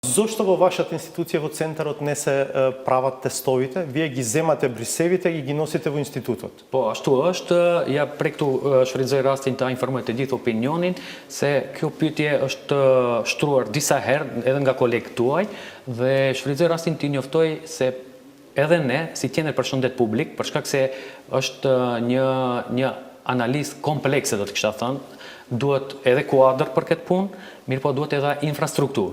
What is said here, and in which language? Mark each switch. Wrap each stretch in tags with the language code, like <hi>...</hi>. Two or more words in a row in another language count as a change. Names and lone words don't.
<mk>Зошто во вашата институција, во центарот, не се прават тестовите? Вие ги земате брисевите и ги носите во институтот?</mk> <sq>Po, ashtu është, ja prej këtu shfrytëzoj rastin ta informoj të gjithë opinionin se kjo pyetje është shtruar disa herë edhe nga kolegët tuaj dhe shfrytëzoj rastin të njoftoj se edhe ne, si qendër për shëndet publik, për shkak se është një analizë komplekse, do të kisha thënë, duhet edhe kuadër për këtë punë, mirë po duhet edhe infrastrukturë.</sq>